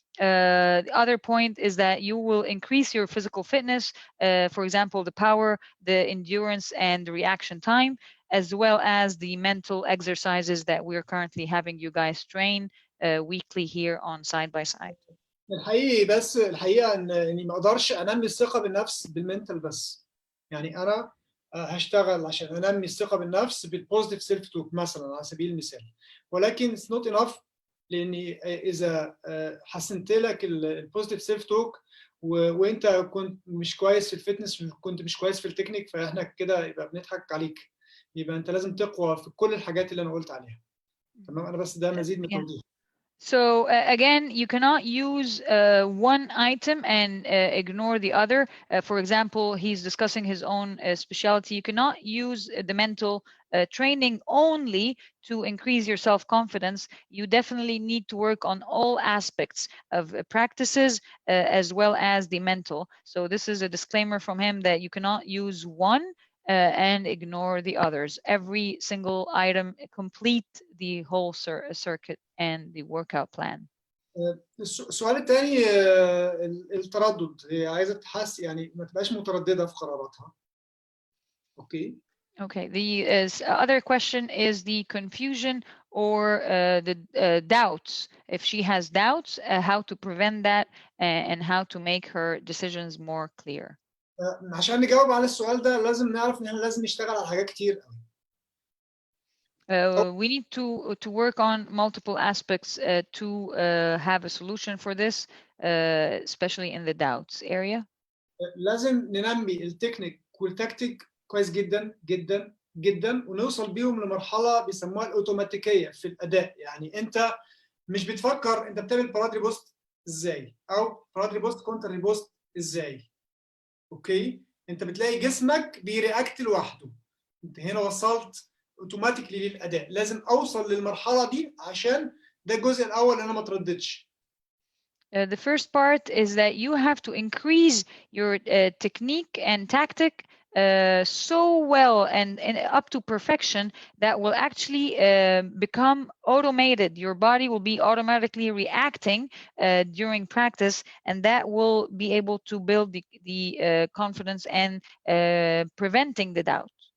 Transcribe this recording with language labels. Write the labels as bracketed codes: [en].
[en] The other point is that you will increase your physical fitness, for example, the power, the endurance, and the reaction time, as well as the mental exercises that we're currently having you guys train weekly here on Side by Side. [ar] الحقيقة اني ما اقدرش انمي الثقة بالنفس بالمنتال بس. يعني انا هشتغل عشان انمي الثقه بالنفس [en] بالبوزيتيف self talk [ar] مثلا على سبيل المثال، ولكن [en] it's not enough, [ar] لاني اذا حسنت لك البوزيتيف سيلف توك وانت كنت مش كويس في الفتنس، كنت مش كويس في التكنيك، فاحنا كده يبقى بنضحك عليك. يبقى انت لازم تقوى في كل الحاجات اللي انا قلت عليها. تمام، انا بس ده مزيد من التوضيح. [en] So again, you cannot use one item and ignore the other. For example, he's discussing his own specialty. You cannot use the mental training only to increase your self-confidence. You definitely need to work on all aspects of practices as well as the mental. So this is a disclaimer from him that you cannot use one and ignore the others. Every single item complete the whole circuit and the workout plan. [ar] السؤال الثاني التردد، هي عايزه تحس يعني ما تبقاش متردده في قراراتها. اوكي. [en] Okay, the other question is the confusion or the doubts. If she has doubts, how to prevent that and how to make her decisions more clear. [ar] عشان نجاوب على السؤال ده لازم نعرف ان احنا لازم نشتغل على حاجات كتير قوي. [en] We need to work on multiple aspects to have a solution for this, especially in the doubts area. [ar] لازم ننمي التكنيك والتكتيك كويس جدا جدا جدا، ونوصل بيهم لمرحله بيسموها الاوتوماتيكيه في الاداء. يعني انت مش بتفكر انت بتعمل باراد ريبوست ازاي او باراد ريبوست كونتر ريبوست ازاي. اوكي، انت بتلاقي جسمك بيرياكت لوحده. انت هنا وصلت اوتوماتيكلي للاداء. لازم اوصل للمرحله دي عشان ده الجزء الاول انا ما ترددش. [en] The first part is that you have to increase your technique and tactic so well and up to perfection that will actually become automated. Your body will be automatically reacting during practice, and that will be able to build the confidence and preventing the doubt.